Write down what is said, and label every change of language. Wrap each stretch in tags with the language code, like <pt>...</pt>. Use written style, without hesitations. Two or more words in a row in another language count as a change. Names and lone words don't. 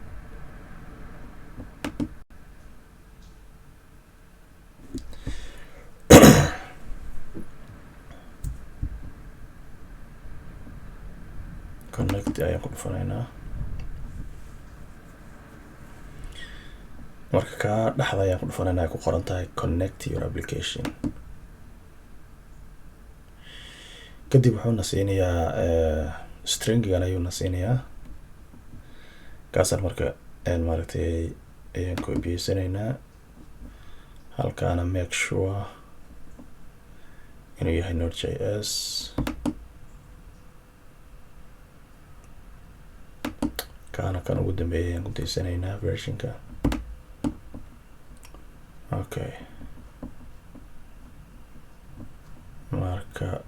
<so>connect ayaan ku dhufanaynaa. marka kaa dhexda ayaan ku dhufanaynaa ay ku qoran tahay</so> <en>connect your application.</en> <so>kadib wuxuuna siinayaa stringigan ayuuna siinayaa, kaasaan marka maaragtay ayaan copy-sanaynaa. halkaana</so> <en>make sure</en> <so>inuu yahay nodejs. kaana kan ugu dambeeyay ayaan ku daysanaynaa versionka. okay, marka</so>